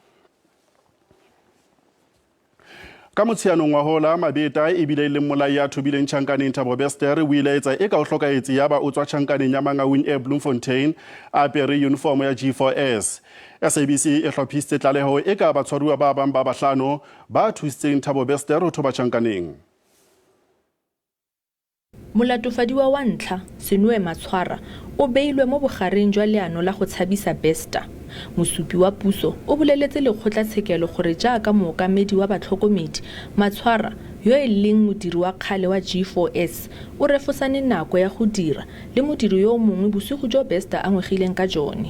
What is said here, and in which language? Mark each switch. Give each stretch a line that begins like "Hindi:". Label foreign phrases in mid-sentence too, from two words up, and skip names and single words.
Southern Sotho: Ka motshianong wa hola mabeta e bile le molai ya thubileng tjhankaneng Thabo Bester o ile etsa e ka o hlokaetse ya ba o tswa tjhankaneng ya Mangaung e Bloemfontein a pere uniform ya G4S. SABC e hlophisitse tlaleho e ka batshwaruwa ba bang ba bahlano ba thusitseng Thabo Bester ho thoba tjhankaneng.
Tswana: Molatofadiwa wa ntlha Senwe Matshwara o beilwe mo bogareng jwa leano la go tshabisa Bester. Mosupi wa puso o boleletse lekgotla tshekelo gore jaaka mookamedi wa batlhokomedi Matshwara yo e leng modiri wa kgale wa G4S o refosane nako ya go dira le modiri yo mongwe bosigo jo Bester a ngwegileng ka jone.